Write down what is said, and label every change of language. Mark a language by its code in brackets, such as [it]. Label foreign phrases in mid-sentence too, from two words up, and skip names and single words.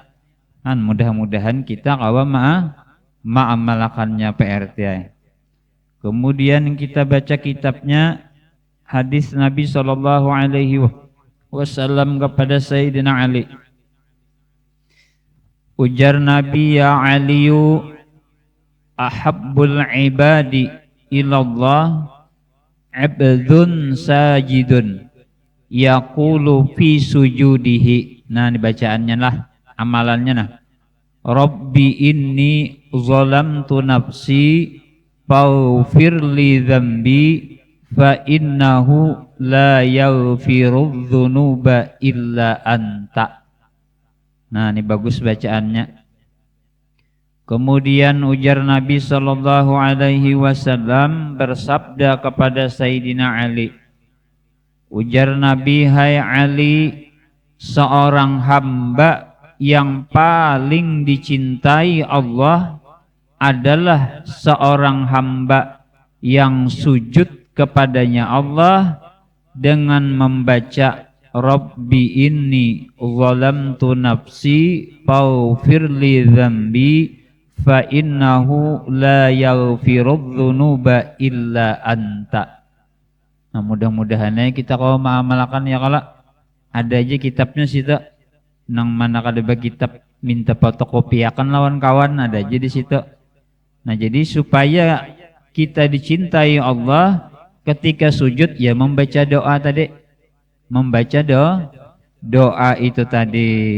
[bjn] Kan mudah-mudahan kita kawa ma'amalakannya PRT. [id] Kemudian kita baca kitabnya hadis Nabi SAW kepada Sayyidina Ali. [bjn] Ujar Nabi, [ar] يا علي أحب العباد إلى الله عبد ساجد يقول في سجوده. [id] Nah, ini bacaannya lah, amalannya nah. [ar] رب إني ظلمت نفسي فاغفر لي ذنبي فإنه لا يغفر الذنوب إلا أنت. [id] Nah, ini bagus bacaannya. Kemudian ujar Nabi [ar] صلى الله عليه وسلم [id] bersabda kepada Sayyidina Ali. Ujar Nabi, hai Ali, seorang hamba yang paling dicintai Allah adalah seorang hamba yang sujud kepadanya Allah dengan membaca [ar] رب إني ظلمت نفسي فاغفر لي ذنبي فإنه لا يغفر الذنوب إلا أنت. [bjn] Nah, mudah-mudahan kita kalau mengamalkan ya, kalau ada aja kitabnya situ nang mana kada kitab minta fotokopiakan lawan kawan, ada aja di situ. [id] Nah, jadi supaya kita dicintai Allah ketika sujud ya membaca doa tadi, membaca doa itu tadi.